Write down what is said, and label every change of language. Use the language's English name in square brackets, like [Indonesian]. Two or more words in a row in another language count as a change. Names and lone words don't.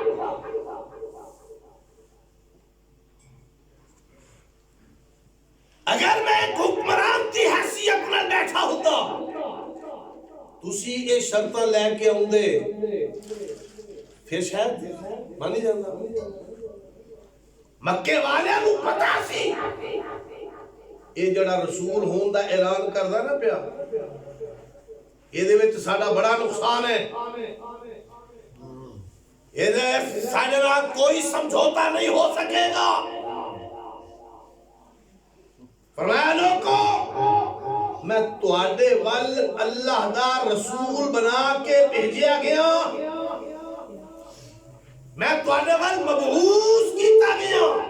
[Urdu] اگر میں ایک حکمران کی حیثیت میں بیٹھا ہوتا [Punjabi] تسی یہ شرطاں لے کے آؤندے پھر شاید مانی جانا۔ مکے والے نو پتا سی یہ جڑا رسول ہون دا اعلان کردا نا پیا یہ دے وچ ساڈا بڑا نقصان ہے، یہ دے ساڈے نال کوئی سمجھوتا نہیں ہو سکے گا۔ فرمایا لوگوں میں تواڈے ول اللہ دا رسول بنا کے بھیجیا گیا، میں تواڈے ول مبعوث کیتا گیا۔